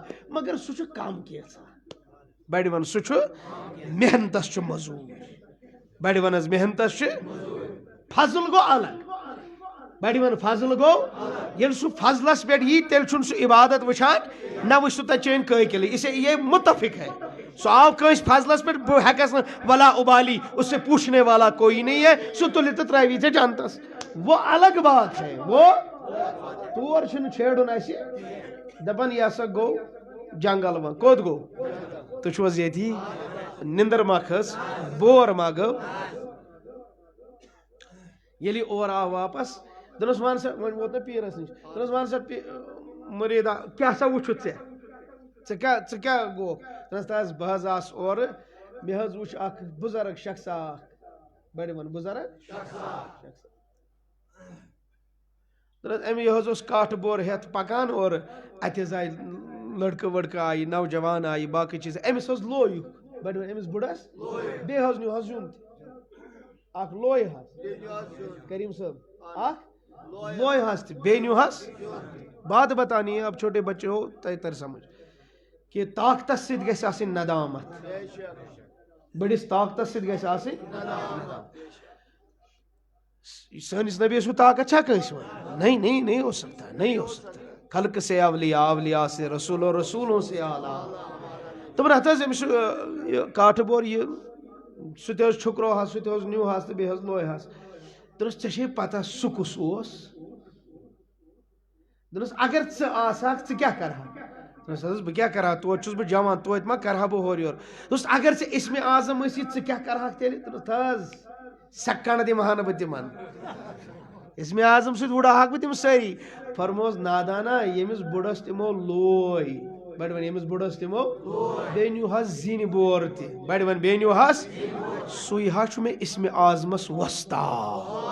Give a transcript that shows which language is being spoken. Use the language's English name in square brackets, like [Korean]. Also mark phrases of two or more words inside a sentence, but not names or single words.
[Kashmiri] مگر سُہ چھُ کم کینٛژھا بڑِ ون سُہ چھُ محنتس چھُ مزوٗر بڑِ ون حظ محنتس چھُ فضل گوٚو الگ بڑِ ون فضل گوٚو ییٚلہِ سُہ فضلس پٮ۪ٹھ یی تیٚلہِ چھُنہٕ سُہ عبادت وٕچھان نہ وٕچھ سُہ تتہِ چٲنۍ قٲقِل [Urdu] اسے یہ متفق ہے [Kashmiri] سُہ آو کٲنٛسہِ فضلس پٮ۪ٹھ بہٕ ہٮ۪کس نہٕ ولا ابالی [Urdu] اس سے پوچھنے والا کوئی نہیں ہے [Kashmiri] سُہ تُلہِ تہٕ ترٛاوی ژےٚ جنتس [Urdu] وہ الگ بات ہے [Kashmiri] وہ تور چھُنہٕ چھیڑُن اسہِ دپان یہِ ہسا گوٚو جنگل وۄنۍ کوٚت گوٚو تُہۍ چھِو حظ ییٚتی نِندٕر ما کھٔژ بور ما گوٚو ییٚلہِ یہِ اور آو واپس دوٚپنس وَن سا وۄنۍ ووت نہ پیٖرس نِش دوٚپنس وَن سا مُریٖدا کیٛاہ سا وٕچھُتھ ژےٚ کیٛاہ گوٚو دوٚپنس تہٕ حظ بہٕ حظ آس اورٕ مےٚ حظ وٕچھ اکھ بُزرگ شخصا اکھ بڑِ ون بُزرگ امی یہ کاٹ بور ہیت پکان اور اتھ آئی لڑکہ وڑکہ آئی نوجوان آئی باقی چیز امس لوی بڑی امس بڑس بیٚیہِ حظ نیو حظ یُن اکھ لوے حظ کریم صاحب اکھ لوے حظ تہِ بیٚیہِ نیو حظ [Urdu] بات بتانی ہے اب چھوٹے بچے ہو [Kashmiri] تر سمجھ کہ طاقتس سۭتۍ گژھِ آسٕنۍ ندامت بڑس طاقتس سۭتۍ گژھِ آسٕنۍ سٲنِس نبی کو طاقت چھا کٲنٛسہِ وۄنۍ [Urdu] نہیں ہو سکتا نہیں ہو سکتا خلق سے اولیاء اولیاء سے رسول و رسولوں سے اعلیٰ [Kashmiri] تمن ہتھ حظ أمِس کاٹھ بور یہ سُہ تہِ حظ چھُکرو حظ سُہ تہِ حظ نیوٗ حظ تہٕ بیٚیہِ حظ لوے حظ دوٚپنس ژےٚ چھے پتہ سُہ کُس اوس دوٚپنس اگر ژٕ آسہَکھ ژٕ کیٛاہ کرہَکھ دوٚپنس حظ بہٕ کیٛاہ کرٕ ہا توتہِ چھُس بہٕ جوان توتہِ ما کرٕ ہا بہٕ ہورٕ یورٕ دوٚپُس اگر ژےٚ اسمِ اعظم ٲسی ژٕ کیٛاہ کرہَکھ تیٚلہِ دوٚپنس حظ سٮ۪کَنٛڈ دِمہٕ ہا نہٕ بہٕ تِمن اسمِ اعظم سۭتۍ وُڑاہکھ بہٕ تِم سٲری فرموس نادانا ییٚمِس بُڑس تِمو لوے بڑِ وَن ییٚمِس بُڑس تِمو بیٚیہِ نیوٗ حظ زِنہِ بور تہِ بڑِ وَن بیٚیہِ نیوٗ حظ سُے حظ چھُ مےٚ اسمِ اعظمس وۄستاد